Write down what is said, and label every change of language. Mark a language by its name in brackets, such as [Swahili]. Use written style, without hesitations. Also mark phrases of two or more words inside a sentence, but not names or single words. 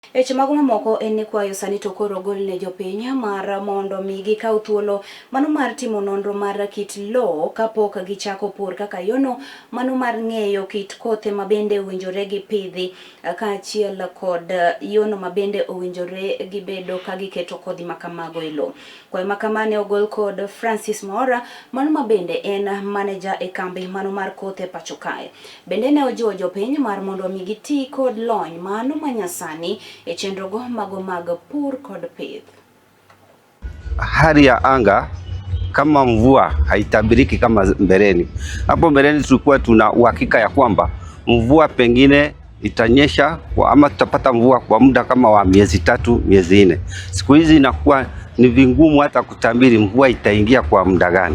[Luo (Kenya and Tanzania)] Eche magoma moko eni kwayo sani to koro golne jopiny mar mondo migi kaw thuolo mano mar timo nonro mar kit lowo kapok gichako pur kaka yono mano mar ng'eyo kit kothe mabende owinjore gi pidhi kaachiel kod yono mabende owinjore gibedo ka giketo kodhi makamago e lowo. Kwayo makamane ogol kod Francis Mora mano mabende en manager e kambi mano mar kothe pacho kae. Bende ne ojiwo jopiny mar mondo migi ti kod lony mano manyasani e chenrogo mago mag pur kod pith. [Swahili] Hali ya anga kama mvua haitabiriki kama mbeleni. Hapo mbeleni tulikuwa tuna uhakika ya kwamba mvua pengine itanyesha ama tutapata mvua kwa muda kama wa miezi 3, miezi 4. Siku hizi inakuwa ni vingumu hata kutabiri mvua itaingia kwa muda gani.